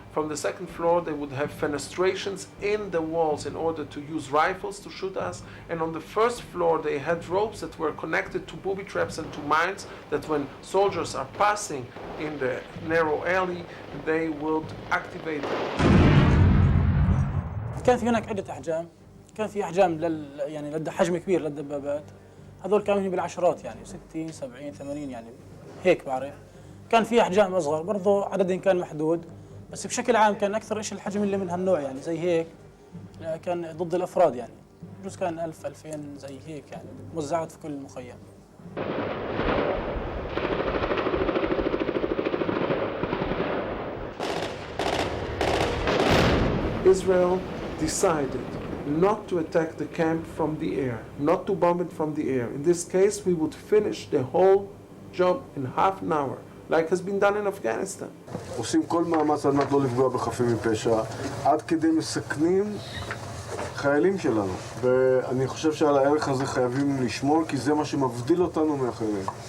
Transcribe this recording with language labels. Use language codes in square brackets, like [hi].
[en] From the second floor they would have fenestrations in the walls in order to use rifles to shoot us. And on the first floor they had ropes that were connected to booby traps and to mines that when soldiers are passing in the narrow alley they would activate them. [ar] كان في هناك عدة أحجام، كان في أحجام يعني حجم كبير للدبابات، هذول كانوا بالعشرات يعني 60 70 80 يعني هيك بعرف. كان في أحجام أصغر برضو عددهم كان محدود، بس بشكل عام كان أكثر شيء الحجم اللي من هالنوع يعني زي هيك كان ضد الأفراد يعني بجوز كان 1000 2000 زي هيك يعني موزعات في كل المخيم. [en] Israel decided not to attack the camp from the air, not to bomb it from the air. In this case, we would finish the whole job in half an hour, like has been done in Afghanistan. [he] עושים כל מאמץ על מנת לא לפגוע בחפים מפשע, עד כדי מסכנים חיילים שלנו. ואני חושב שעל הערך הזה חייבים לשמור, כי זה מה שמבדיל אותנו מאחרים.